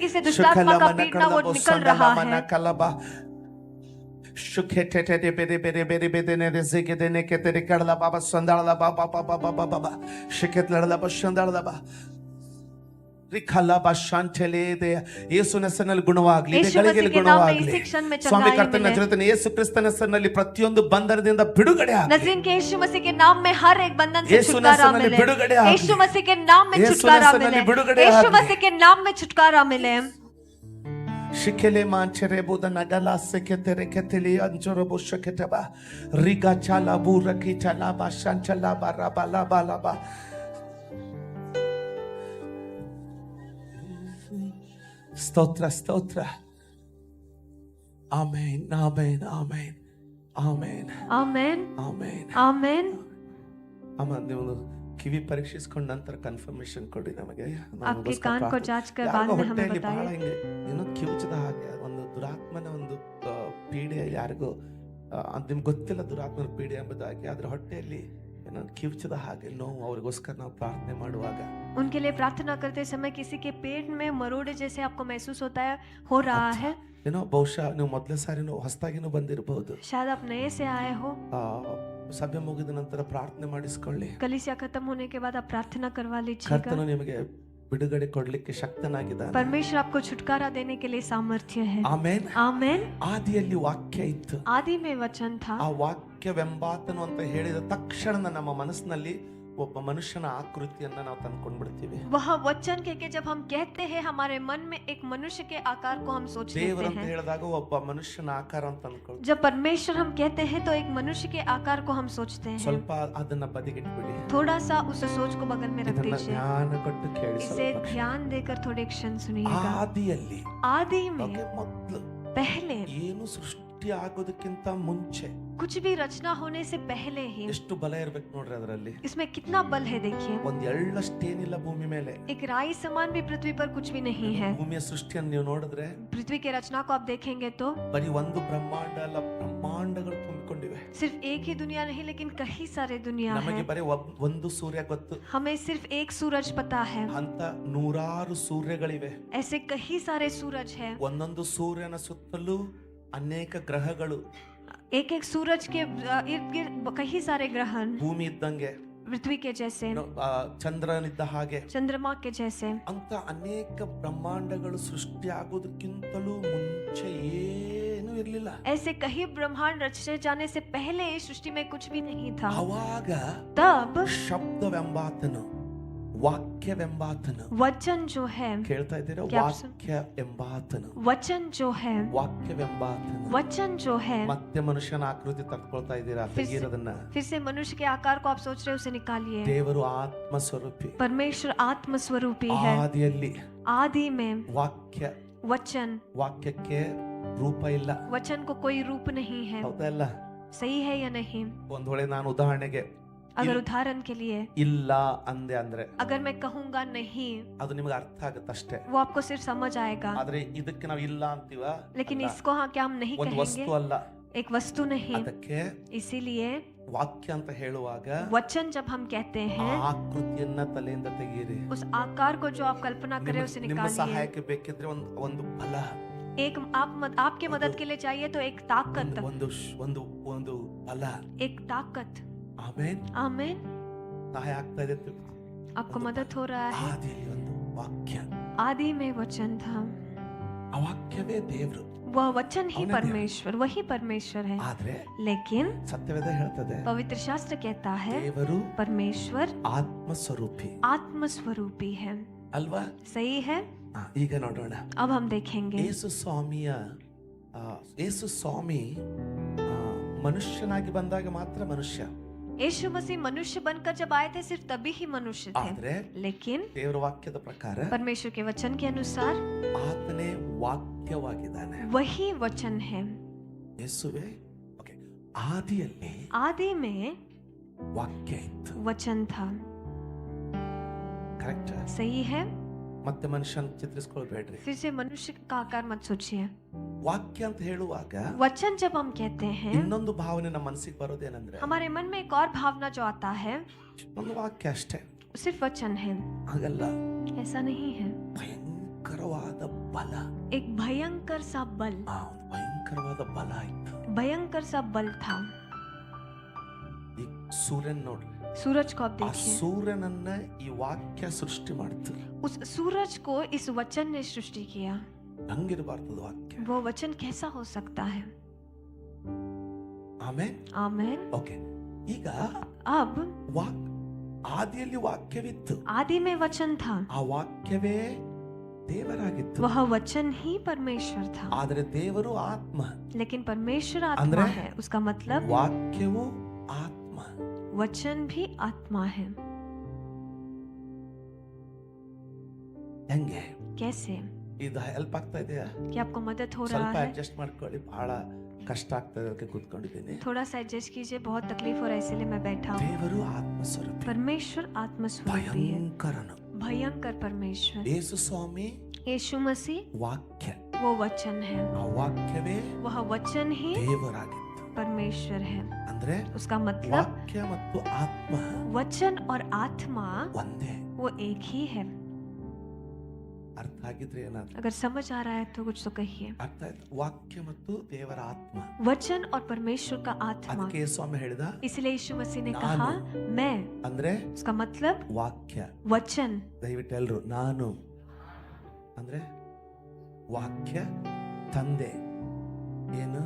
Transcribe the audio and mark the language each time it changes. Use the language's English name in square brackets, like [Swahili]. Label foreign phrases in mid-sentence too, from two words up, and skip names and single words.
[Kannada] ಕಲಬ ಶುಖೆಟೆಟೆ ಬೇರೆ ಬೇರೆ ಬೇರೆ ಬೇದೆನೆ ರೆಸಿಗೆ ದೇನೆ ಕೆತೆರೆ ಕಡಲ ಬಾಬಾ ಸಂದಾಳದ ಬಾಬಾ ಬಾಬಾ ಬಾಬಾ ಬಾಬಾ ಶಿಖೆತ್ಲಡಲ ಬಾ ಸಂದಾಳದ ಬಾ ರಿಖಲ ಬಾ ಶಾಂಚಲೆ ದೆ. ಯೇಸುವಿನ ಹೆಸರಿನಲ್ಲಿ ಗುಣವಾಗಲಿ, ಗಳಿಗೆ ಗುಣವಾಗಲಿ ಸ್ವಾಮಿ. ಕರ್ತನ ನಜರೇತಿನ ಯೇಸು ಕ್ರಿಸ್ತನ ಹೆಸರಿನಲ್ಲಿ ಪ್ರತಿಯೊಂದು ಬಂಧನದಿಂದ ಬಿಡುಗಡೆ ಆಗಲಿ. [Hindi] नज़ीर के यीशु मसीह के नाम में हर एक बंधन से छुटकारा मिले। [Kannada] बिಡುಗಡೆ ಆಗಲಿ. [Hindi] यीशु मसीह के नाम में छुटकारा मिले। यीशु मसीह के नाम में छुटकारा मिले। ಶಿಖೆಲೆ ಮಾಂಚರೆ ಬುದ ನಗಲ ಸೆಕೆತೆರೆ ಕೆತೆಲಿ ಅಂಜೊರಬು ಶಕೆತಬ ರಿಗಾ ಚಾಲಾ ಬೂರಕಿ ಚಾಲಾ ಬಾ ಶಾಂಚಲಾ ಬಾ ರಬಲ ಬಲಬ. [Kannada] ಸ್ತೋತ್ರ ಸ್ತೋತ್ರ. ಆಮೆನ್ ಆಮೆನ್ ಆಮೆನ್ ಆಮೆನ್ ಆಮೆನ್ ಆಮೆನ್ ಆಮೆನ್. ಅಮ್ಮ, ನೀವು ಕಿವಿ ಪರೀಕ್ಷಿಸಿಕೊಂಡ ನಂತರ ಕನ್ಫರ್ಮೇಶನ್ ಕೊಡಿ ನಮಗೆ. [Hindi] आपके कान को जांच कर बाद में हमें बताइए। [Kannada] ಏನೋ ಕಿವುಚದ ಹಾಗೆ ಒಂದು ದುರಾತ್ಮನ ಒಂದು ಪೀಡೆ, ಯಾರಿಗೂ ನಿಮ್ಗೆ ಗೊತ್ತಿಲ್ಲ ದುರಾತ್ಮನ ಪೀಡೆ ಎಂಬುದಾಗಿ, ಆದ್ರೆ ಹೊಟ್ಟೆಯಲ್ಲಿ ಏನೋ ಕಿವುಚದ ಹಾಗೆ ನೋವು. ಅವ್ರಿಗೋಸ್ಕರ ನಾವು ಪ್ರಾರ್ಥನೆ ಮಾಡುವಾಗ, [Hindi] उनके लिए प्रार्थना करते समय किसी के पेट में मरोड़े जैसे आपको महसूस होता है, हो रहा है, [Kannada] ಏನೋ ಬಹುಶಃ ನೀವು ಮೊದಲೇ ಸಾರಿನೂ ಹೊಸದಾಗಿನೂ ಬಂದಿರಬಹುದು. [Hindi] शायद आप नए से आए हो। [Kannada] ಸಭೆ ಮುಗಿದ ನಂತರ ಪ್ರಾರ್ಥನೆ ಮಾಡಿಸ್ಕೊಳ್ಳಿ. [Hindi] कलीसिया खत्म होने के बाद आप प्रार्थना करवा लीजिएगा। [Kannada] ಕರ್ತನು ನಿಮಗೆ ಬಿಡುಗಡೆ ಕೊಡ್ಲಿಕ್ಕೆ ಶಕ್ತನಾಗಿದ್ದಾನೆ. [Hindi] परमेश्वर आपको छुटकारा देने के लिए सामर्थ्य है। [Kannada] ಆಮೆನ್ [Hindi] आमेन। [Kannada] ಆದಿಯಲ್ಲಿ ವಾಕ್ಯ ಇತ್ತು, [Hindi] आदि में वचन था। [Kannada] ಆ ವಾಕ್ಯವೆಂಬಾತನು ಅಂತ ಹೇಳಿದ ತಕ್ಷಣ ನಮ್ಮ ಮನಸ್ಸಿನಲ್ಲಿ ಒಬ್ಬ ಮನುಷ್ಯನ ಆಕೃತಿಯನ್ನ ನಾವು ತಂದ್ಕೊಂಡ್ಬಿಡ್ತೀವಿ. [Hindi] वह वचन के जब हम कहते हैं हमारे मन में एक मनुष्य के आकार को हम सोच लेते [Kannada] ದೇವರಂತ [Hindi] हैं। [Kannada] ಹೇಳಿದಾಗ ಒಬ್ಬ ಮನುಷ್ಯನ ಆಕಾರ ಅಂತ ಅಂದ್ಕೊಳ್ತೀವಿ. [Hindi] जब परमेश्वर हम कहते हैं तो एक मनुष्य के आकार को हम सोचते हैं। [Kannada] ಸ್ವಲ್ಪ ಅದನ್ನ ಬದಿಗಿಟ್ಬಿಡಿ. [Hindi] थोड़ा सा उस सोच को बगल में रख [Kannada] ಇದನ್ನ [Hindi] दीजिए। [Kannada] ಜ್ಞಾನ ಕೊಟ್ಟು ಕೇಳಿ. [Hindi] इसे ध्यान देकर थोड़े क्षण सुनिएगा। [Kannada] ಆದಿಯಲ್ಲಿ [Hindi] आदि में [Kannada] ಮೊದಲು [Hindi] पहले [Kannada] ಏನು ಸೃಷ್ಟಿ ಸೃಷ್ಟಿ ಆಗೋದಕ್ಕಿಂತ ಮುಂಚೆ [Hindi] कुछ भी रचना होने से पहले ही [Kannada] ಎಷ್ಟು ಬಲ ಇರ್ಬೇಕು ನೋಡ್ರಿ ಅದರಲ್ಲಿ. [Hindi] इसमें कितना बल है देखिए. [Kannada] ಒಂದ್ ಎಳ್ಳಷ್ಟೇನಿಲ್ಲ ಭೂಮಿ ಮೇಲೆ. [Hindi] एक राई समान भी पृथ्वी पर कुछ भी नहीं है. [Kannada] ಭೂಮಿಯ ಸೃಷ್ಟಿಯನ್ನು ನೀವು ನೋಡಿದ್ರೆ [Hindi] पृथ्वी के रचना को आप देखेंगे तो [Kannada] ಬರೀ ಒಂದು ಬ್ರಹ್ಮಾಂಡ ಅಲ್ಲ, ಬ್ರಹ್ಮಾಂಡಗಳು ತುಂಬಿಕೊಂಡಿವೆ. [Hindi] सिर्फ एक ही दुनिया नहीं लेकिन कई सारे दुनिया [Kannada] ನಮಗೆ [Hindi] है. [Kannada] ಬರೀ ಒಂದು ಸೂರ್ಯ ಗೊತ್ತು. [Hindi] हमें सिर्फ एक सूरज पता है. [Kannada] ಅಂತ ನೂರಾರು ಸೂರ್ಯಗಳಿವೆ. [Hindi] ऐसे कई सारे सूरज है. [Kannada] ಒಂದೊಂದು ಸೂರ್ಯನ ಸುತ್ತಲೂ ಅನೇಕ ಗ್ರಹಗಳು. [Hindi] एक एक सूरज के इर्द गिर्द कई सारे ग्रहण. [Kannada] ಭೂಮಿ ಇದ್ದಂಗೆ, [Hindi] पृथ्वी के जैसे, [Kannada] ಚಂದ್ರನಿದ್ದ ಹಾಗೆ, [Hindi] चंद्रमा के जैसे [Kannada] ಅಂತ ಅನೇಕ ಬ್ರಹ್ಮಾಂಡಗಳು ಸೃಷ್ಟಿ ಆಗೋದಕ್ಕಿಂತಲೂ ಮುಂಚೆ ಏನೂ ಇರಲಿಲ್ಲ. [Hindi] ऐसे कई ब्रह्मांड रचे जाने से पहले सृष्टि में कुछ भी नहीं था. [Kannada] ಅವಾಗ [Hindi] तब [Kannada] ಶಬ್ದವೆಂಬಾತನು, ವಾಕ್ಯವೆಂಬಾತನು, [Hindi] वचन जो है, [Kannada] ಕೇಳ್ತಾ ಇದ್ದೀರಾ? [Hindi] क्या आप [Kannada] ವಾಕ್ಯ ಎಂಬಾತನು, [Hindi] वचन जो है, [Kannada] ವಾಕ್ಯವೆಂಬಾತನು [Hindi] वचन जो है. [Kannada] ಮತ್ತೆ ಮನುಷ್ಯನ ಆಕೃತಿ ತಕ್ಕೊಳ್ತಾ ಇದ್ದೀರಾ? ತೆಗೀರದನ್ನ. [Hindi] फिर से मनुष्य के आकार को आप सोच रहे हो, उसे निकालिए. [Kannada] ದೇವರು ಆತ್ಮ ಸ್ವರೂಪಿ. [Hindi] परमेश्वर आत्म स्वरूपी है. [Kannada] ಆದಿಯಲ್ಲಿ [Hindi] आदि में [Kannada] ವಾಕ್ಯ, [Hindi] वचन, [Kannada] ವಾಕ್ಯಕ್ಕೆ ರೂಪ ಇಲ್ಲ. [Hindi] वचन को कोई रूप नहीं है. [Kannada] ಹೌದಾ ಇಲ್ಲ? [Hindi] सही है या नहीं? [Kannada] ಒಂದ್ ವೇಳೆ ನಾನು ಉದಾಹರಣೆಗೆ [Hindi] अगर उदाहरण के लिए [Kannada] ಇಲ್ಲ ಅಂದೆ ಅಂದ್ರೆ [Hindi] अगर मैं कहूंगा नहीं, [Kannada] ಅದು ನಿಮಗೆ ಅರ್ಥ ಆಗುತ್ತಷ್ಟೇ. [Hindi] वो आपको सिर्फ समझ आएगा. [Kannada] ಆದ್ರೆ ಇದಕ್ಕೆ ನಾವು ಇಲ್ಲ ಅಂತೀವ, [Hindi] लेकिन इसको हाँ क्या हम नहीं [Kannada] ಒಂದು [Hindi] कहेंगे? [Kannada] ವಸ್ತು ಅಲ್ಲ. [Hindi] एक वस्तु नहीं. [Kannada] ಅದಕ್ಕೆ [Hindi] इसीलिए [Kannada] ವಾಕ್ಯ ಅಂತ ಹೇಳುವಾಗ [Hindi] वचन जब हम कहते [Kannada] ಆ [Hindi] हैं, [Kannada] ಆಕೃತಿಯನ್ನ ತಲೆಯಿಂದ ತೆಗೀರಿ. [Hindi] उस आकार को जो आप कल्पना कर रहे हो उसे [Kannada] ನಿಮ್ಮ [Hindi] निकालिए. [Kannada] ಸಹಾಯಕ್ಕೆ ಬೇಕಿದ್ರೆ ಒಂದು ಬಲ, [Hindi] एक आपके मदद के लिए चाहिए तो एक ताकत, [Kannada] ಒಂದು ಬಲ. [Hindi] एक ताकत. [Kannada] ಆಮೇನ್. [Hindi] आमीन. [Kannada] ಸಹಾಯ ಆಗ್ತಾ ಇದೆ. [Hindi] आपको मदद हो रहा है. [Kannada] ಆದಿಯಲ್ಲಿ ಒಂದು ವಾಕ್ಯ, [Hindi] आदि में वचन था. [Kannada] ಆ ವಾಕ್ಯವೇ ದೇವರು. [Hindi] वह वचन ही परमेश्वर, वही परमेश्वर है. [Kannada] ಆದ್ರೆ [Hindi] लेकिन [Kannada] ಸತ್ಯವೇದ ಹೇಳ್ತದೆ, [Hindi] पवित्र शास्त्र कहता है [Kannada] ದೇವರು [Hindi] परमेश्वर [Kannada] ಆತ್ಮ ಸ್ವರೂಪಿ. [Hindi] आत्म स्वरूपी है. [Kannada] ಅಲ್ವಾ? [Hindi] सही है. [Kannada] ಈಗ ನೋಡೋಣ. [Hindi] अब हम देखेंगे [Kannada] ಯೇಸು ಸ್ವಾಮಿ ಮನುಷ್ಯನಾಗಿ ಬಂದಾಗ ಮಾತ್ರ ಮನುಷ್ಯ. [Hindi] यीशु मसीह मनुष्य बनकर जब आए थे सिर्फ तभी ही मनुष्य थे. [Kannada] ಆದ್ರೆ [Hindi] लेकिन [Kannada] ದೇವರ ವಾಕ್ಯದ ಪ್ರಕಾರ [Hindi] परमेश्वर के वचन के अनुसार [Kannada] ಆತನೇ ವಾಕ್ಯವಾಗಿದ್ದಾನೆ. [Hindi] वही वचन है. [Kannada] ಯೇಸುವೇ. ಓಕೆ. ಆದಿಯಲ್ಲಿ [Hindi] आदि में [Kannada] ವಾಕ್ಯ ಇತ್ತು. [Hindi] वचन था. [Kannada] ಕರೆಕ್ಟ್. [Hindi] सही है. [Kannada] ಮತ್ತೆ ಮನುಷ್ಯನ ಚಿತ್ರಿಸ್ಕೊಳ್ಬೇಡ್ರಿ. [Hindi] फिर से मनुष्य का आकार मत सोचिए. [Kannada] ವಾಕ್ಯ ಅಂತ ಹೇಳುವಾಗ [Hindi] वचन जब हम कहते हैं, [Kannada] ಇನ್ನೊಂದು ಭಾವನೆ ನಮ್ಮ ಮನಸ್ಸಿಗೆ ಬರೋದೇನಂದ್ರೆ, [Hindi] हमारे मन में एक और भावना जो आता है, [Kannada] ಒಂದು ವಾಕ್ಯ ಅಷ್ಟೇ, [Hindi] सिर्फ वचन है. [Kannada] ಹಾಗಲ್ಲ. [Hindi] ऐसा नहीं है. [Kannada] ಭಯಂಕರವಾದ ಬಲ, [Hindi] एक भयंकर सा बल, [Kannada] ಒಂದು ಭಯಂಕರವಾದ ಬಲ ಇತ್ತು. [Hindi] भयंकर सा बल था. [Kannada] ಈ ಸೂರ್ಯನ್ ನೋಡ್ರಿ. [Hindi] सूरज को आप [Kannada] ಆ [Hindi] देखिए. [Kannada] ಸೂರ್ಯನನ್ನ ಈ ವಾಕ್ಯ ಸೃಷ್ಟಿ ಮಾಡ್ತು. [Hindi] उस सूरज को इस वचन ने सृष्टि किया. [Kannada] ಹಂಗಿರಬಾರ್ದು ವಾಕ್ಯ. [Hindi] वो वचन कैसा हो सकता है? [Kannada] ಆಮೇನ್. [Hindi] आमीन. [Kannada] ಓಕೆ. ಈಗ [Hindi] अब [Kannada] ಆದಿಯಲ್ಲಿ ವಾಕ್ಯವಿತ್ತು. [Hindi] आदि में वचन था. [Kannada] ಆ ವಾಕ್ಯವೇ ದೇವರಾಗಿತ್ತು. [Hindi] वह वचन ही परमेश्वर था. [Kannada] ಆದರೆ ದೇವರು ಆತ್ಮ. [Hindi] लेकिन परमेश्वर आत्मा है. उसका मतलब [Kannada] ವಾಕ್ಯವು ಆತ್ಮ, [Hindi] वचन भी आत्मा है. [Kannada] ಹೆಂಗೆ? [Hindi] कैसे? [Kannada] ಇದು ಹೆಲ್ಪ್ ಆಗ್ತಾ ಇದೆಯಾ? [Hindi] क्या आपको मदद हो रहा [Kannada] ಸ್ವಲ್ಪ [Hindi] है? [Kannada] ಅಡ್ಜಸ್ಟ್ ಮಾಡ್ಕೊಳ್ಳಿ. ಬಹಳ ಕಷ್ಟ ಆಗ್ತದೆ, ಅದಕ್ಕೆ ಕೂತ್ಕೊಂಡಿದ್ದೀನಿ. [Hindi] थोड़ा सा एडजस्ट कीजिए, बहुत तकलीफ हो रहा है इसीलिए मैं बैठा हूँ. [Kannada] ದೇವರು ಆತ್ಮ ಸ್ವರೂಪಿ, [Hindi] परमेश्वर आत्म स्वरूपी है. [Kannada] ಭಯಂಕರನು. [Hindi] भयंकर परमेश्वर. [Kannada] ಯೇಸು ಸ್ವಾಮಿ [Hindi] यीशु मसीह [Kannada] ವಾಕ್ಯ, [Hindi] वो वचन है. [Kannada] ಆ ವಾಕ್ಯವೇ [Hindi] वह वचन ही [Kannada] ದೇವರಾಗಿತ್ತು. [Hindi] परमेश्वर है. [Kannada] ಅಂದ್ರೆ [Hindi] उसका मतलब [Kannada] ವಾಕ್ಯ ಮತ್ತು ಆತ್ಮ [Hindi] वचन और आत्मा [Kannada] ಒಂದೇ. [Hindi] वो एक ही है. [Kannada] ಅರ್ಥ ಆಗಿದ್ರೆ ಏನಾದ್ರು? [Hindi] अगर समझ आ रहा है तो कुछ तो कहिए. [Kannada] ಅರ್ಥ ಆಯ್ತು? ವಾಕ್ಯ ಮತ್ತು ದೇವರ ಆತ್ಮ. [Hindi] वचन और परमेश्वर का आत्मा. [Kannada] ಅದಕ್ಕೆ ಯೇಸು ಸ್ವಾಮಿ ಹೇಳಿದ, [Hindi] इसलिए यीशु मसीह ने कहा मैं. [Kannada] ಅಂದ್ರೆ [Hindi] उसका मतलब [Kannada] ವಾಕ್ಯ. [Hindi] वचन. [Kannada] ದಯವಿಟ್ಟು ಎಲ್ರು ನಾನು ಅಂದ್ರೆ ವಾಕ್ಯ, ತಂದೆ ಏನು?